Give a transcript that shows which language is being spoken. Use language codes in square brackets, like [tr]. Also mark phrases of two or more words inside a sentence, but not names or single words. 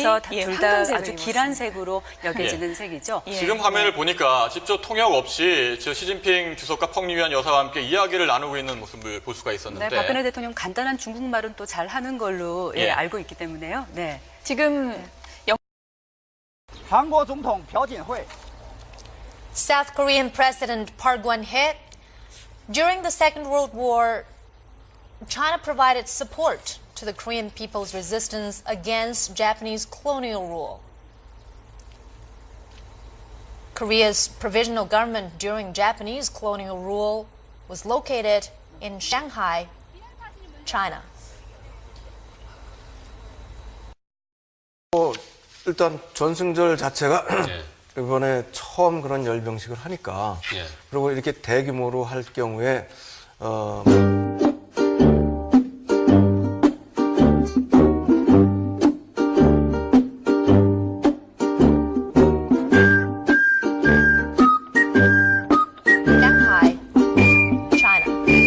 [ko] 중국에서 둘 다 아주 길한 색으로 여겨지는 색이죠. 지금 화면을 보니까 직접 통역 없이 시진핑 주석과 펑리위안 여사와 함께 이야기를 나누고 있는 모습을 볼 수가 있었는데. 네, 박근혜 대통령 간단한 중국말은 또 잘 하는 걸로 알고 있기 때문에요. 네. 지금 [zh] 한국 總統朴槿惠 [en] South Korean President Park Geun-hye, during the Second World War, China provided support to the Korean people's resistance against Japanese colonial rule. Korea's provisional government during Japanese colonial rule was located in Shanghai, China. [ko] 일단 전승절 자체가 이번에 처음 그런 열병식을 하니까 그리고 이렇게 대규모로 할 경우에 [en] Shanghai, China.